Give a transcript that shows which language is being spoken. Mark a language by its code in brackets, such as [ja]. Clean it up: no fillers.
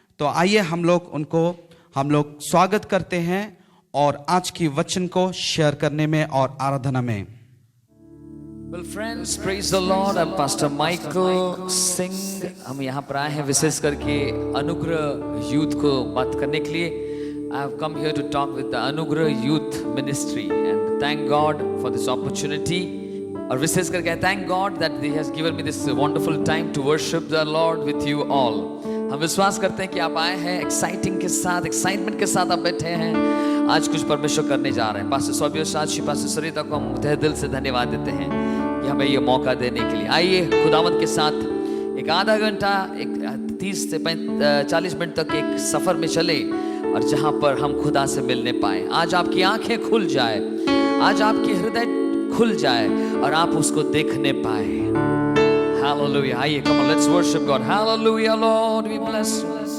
[hi] तो आइए हम लोग स्वागत करते हैं और आज की वचन को शेयर करने में और आराधना में। [en] Well friends, praise the Lord. I'm Pastor Michael Singh. [hi] हम यहाँ पर आए हैं विशेष करके अनुग्रह यूथ को बात करने के लिए। [en] I have come here to talk with the Anugrah youth ministry and thank God for this opportunity. [hi] और विशेष करके [en] I thank God that He has given me this wonderful time to worship the Lord with you all. [hi] हम विश्वास करते हैं कि आप आए हैं एक्साइटमेंट के साथ आप बैठे हैं। आज कुछ परमेश्वर करने जा रहे हैं। पास्टर सौम्य साक्षी, पास्टर सरिता को हम तहे दिल से धन्यवाद देते हैं कि हमें ये मौका देने के लिए। आइए खुदावंत के साथ एक आधा घंटा, एक 30 से 40 मिनट तक एक सफर में चले, और जहां पर हम खुदा से मिलने पाए। आज आपकी आंखें खुल जाए, आज आपकी हृदय खुल जाए और आप उसको देखने पाए। [en] Hallelujah. आइए, come on, let's worship God. Hallelujah, Lord, we bless you.